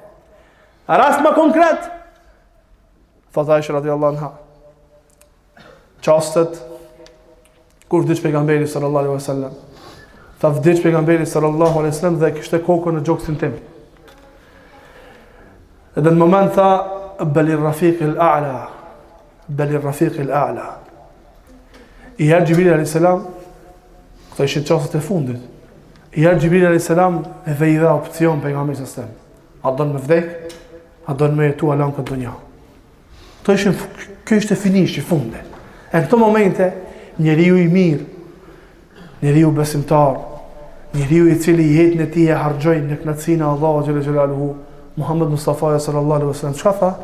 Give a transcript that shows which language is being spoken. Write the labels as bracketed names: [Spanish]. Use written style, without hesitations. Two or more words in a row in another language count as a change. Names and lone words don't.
[Albanian] Rast më konkret, thot Aisha [Arabic] رضي الله عنها, [Albanian] çastet kur vdiq pejgamberi [Arabic] صلى الله عليه وسلم. [Albanian] Tha vdiq pejgamberi [Arabic] صلى الله عليه وسلم [Albanian] dhe kishte kokën në gjoksin tim. Edhe në moment tha [Arabic] بل الرفيق الأعلى بل الرفيق الأعلى. [Albanian] I herë Gjibril [Arabic] عليه السلام, [Albanian] këto ishin çastet e fundit. I herë Gjibril [Arabic] عليه السلام [Albanian] e dhe i dha opcion pejgamberit [Arabic] صلى الله عليه وسلم. [Albanian] A don me vdek? A do në me jetu alan këtë dunja. Kjo ishte finish i funde. E në këto momente, njeriu i mirë, njeriu besimtar, njeriu i cili jetën e tij e harxhoi në kënaqësinë e Allahut [Arabic] جل جلاله, [Albanian] Muhammed Mustafa [Arabic] صلى الله عليه وسلم, [Albanian] çka tha?